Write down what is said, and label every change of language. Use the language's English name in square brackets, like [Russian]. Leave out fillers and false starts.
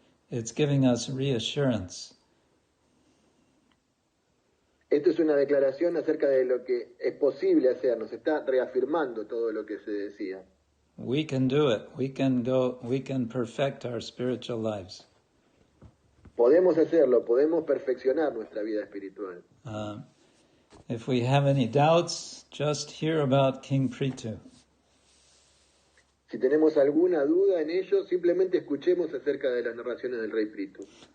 [English] It's giving us reassurance. [Spanish] Esto es una declaración acerca de lo que es posible hacer, nos está reafirmando todo lo que se decía. [English] We can do it. We can perfect our spiritual lives. [Spanish] Podemos hacerlo, podemos perfeccionar nuestra vida espiritual. [English] If we have any doubts, just hear about King Prithu. [Spanish] Si tenemos alguna duda en ello, simplemente escuchemos acerca de las narraciones del rey Prithu.